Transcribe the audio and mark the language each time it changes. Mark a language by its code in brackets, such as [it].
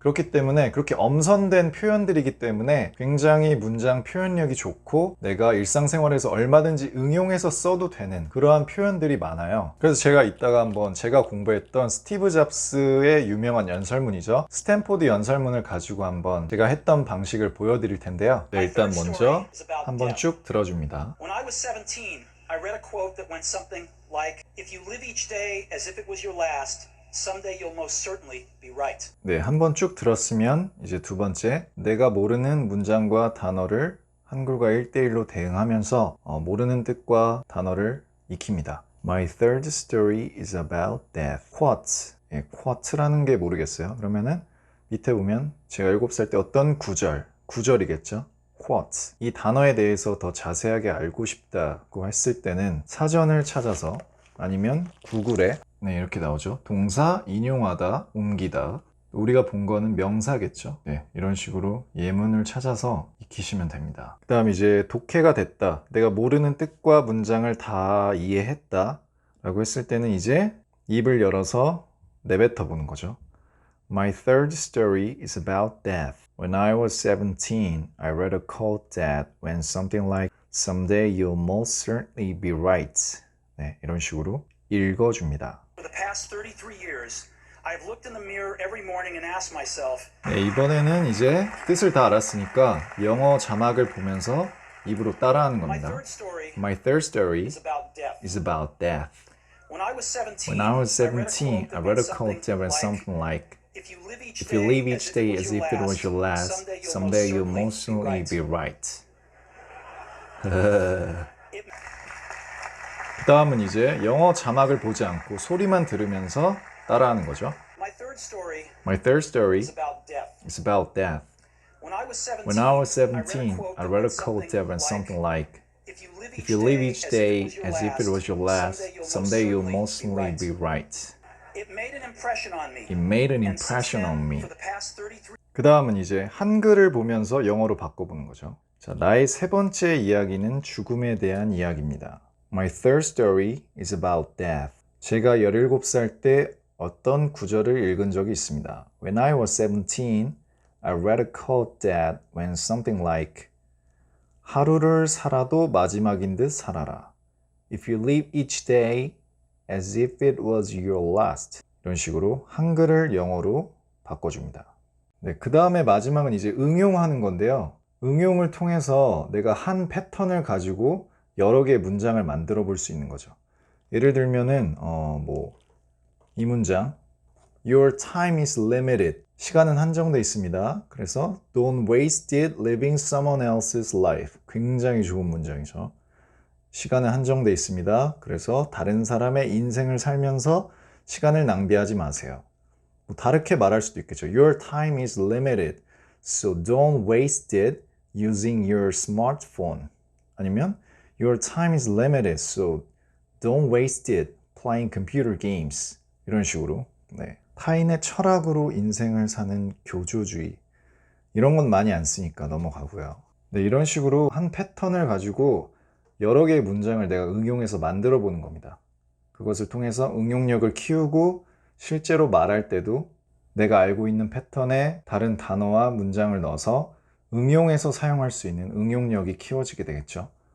[ko] 그렇기 때문에 그렇게 엄선된 표현들이기 때문에 굉장히 문장 표현력이 좋고 내가 일상생활에서 얼마든지 응용해서 써도 되는 그러한 표현들이 많아요. 그래서 제가 이따가 한번 제가 공부했던 스티브 잡스의 유명한 연설문이죠. 스탠포드 연설문을 가지고 한번 제가 했던 방식을 보여드릴 텐데요. 네, 일단 먼저 한번 쭉 들어줍니다. [en] When I was 17, I read a quote that went something like, "If you live each day as if it was your last, someday you'll most certainly be right." [ko] 네, 한번 쭉 들었으면 이제 두 번째, 내가 모르는 문장과 단어를 한글과 1대1로 대응하면서 모르는 뜻과 단어를 익힙니다. [en] My third story is about death. quote. [ko] quote라는 게 모르겠어요. 그러면은 밑에 보면 제가 7살 때 어떤 구절이겠죠? [en] quote. [ko] 이 단어에 대해서 더 자세하게 알고 싶다고 했을 때는 사전을 찾아서 아니면 구글에 이렇게 나오죠. 동사, 인용하다, 옮기다. 우리가 본 거는 명사겠죠. 이런 식으로 예문을 찾아서 익히시면 됩니다. 그 다음 이제 독해가 됐다. 내가 모르는 뜻과 문장을 다 이해했다 라고 했을 때는 이제 입을 열어서 내뱉어 보는 거죠. [en] My third story is about death. When I was 17, I read a quote that went something like Someday you'll most certainly be right. [ko] 이런 식으로 읽어줍니다. [en] For the past 33 years, I've looked in the mirror every morning and asked myself, [ko] 이번에는 이제 뜻을 다 알았으니까 영어 자막을 보면서 입으로 따라하는 [en] My [ko] 겁니다. [en] third story My third story is about death. is about death. When I was 17, When I was 17, I read a quote that went something like, If you live If you live each day as if it was your last, someday you'll most certainly be right. [ko] 그 다음은 이제 영어 자막을 보지 않고 소리만 들으면서 따라하는 거죠. [en] My third story My third story is about death. is about death. When I was 17, When I was 17, I read a quote that went something like, If you live each day as if it was your last, someday you'll most certainly be right. It made an impression on me. It made an And since impression then, on me. For the past 33 [ko] 그 다음은 이제 한글을 보면서 영어로 바꿔보는 거죠. 자, 나의 세 번째 이야기는 죽음에 대한 이야기입니다. [en] My third story is about death. [ko] 제가 17살 때 어떤 구절을 읽은 적이 있습니다. [en] When I was 17, I read a quote that went something like [ko] 하루를 살아도 마지막인 듯 살아라. [en] If you live each day as if it was your last. [ko] 이런 식으로 한글을 영어로 바꿔줍니다. 그 다음에 마지막은 이제 응용하는 건데요. 응용을 통해서 내가 한 패턴을 가지고 여러 개의 문장을 만들어 볼 수 있는 거죠. 예를 들면은 이 문장 [en] Your time is limited. [ko] 시간은 한정돼 있습니다. 그래서 [en] Don't waste it living someone else's life. [ko] 굉장히 좋은 문장이죠. 시간은 한정돼 있습니다. 그래서 다른 사람의 인생을 살면서 시간을 낭비하지 마세요. 다르게 말할 수도 있겠죠. [en] Your time is limited. So don't waste it using your smartphone. [ko] 아니면 [en] Your time is limited. So don't waste it playing computer games. [ko] 이런 식으로 타인의 철학으로 인생을 사는 교조주의 이런 건 많이 안 쓰니까 넘어가고요. 이런 식으로 한 패턴을 가지고 여러 개의 문장을 내가 응용해서 만들어 보는 겁니다. 그것을 통해서 응용력을 키우고 실제로 말할 때도 내가 알고 있는 패턴에 다른 단어와 문장을 넣어서 응용해서 사용할 수 있는 응용력이 키워지게 되겠죠.